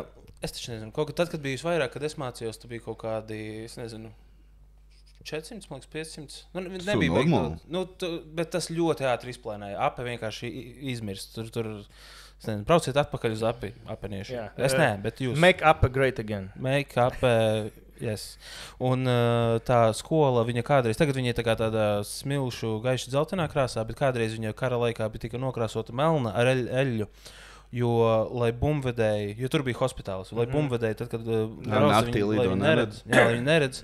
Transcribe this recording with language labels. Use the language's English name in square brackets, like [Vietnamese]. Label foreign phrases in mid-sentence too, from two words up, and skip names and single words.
[Latvian] Es taču nezinu, tad, kad bija vairāk, kad es mācījos, tu bija kaut kādi, es nezinu, 400, man liekas, 500. Nebija beigti. Bet tas ļoti ātri izplēnēja. Ape vienkārši izmirst. Tur brauciet atpakaļ uz apeniešu. Jā. Es nē, bet jūs. [English] Make Ape great again. Make Ape, yes. [Latvian] Un tā skola, viņa kādreiz, tagad viņa ir tāda smilšu, gaiša dzeltenā krāsā, bet kādreiz viņa kara laikā bija tika nokrāsota melna ar eļļu. Jo, lai bumvedēji, jo tur bija hospitāls, lai bumvedēji, tad, kad brauc, viņi neredz.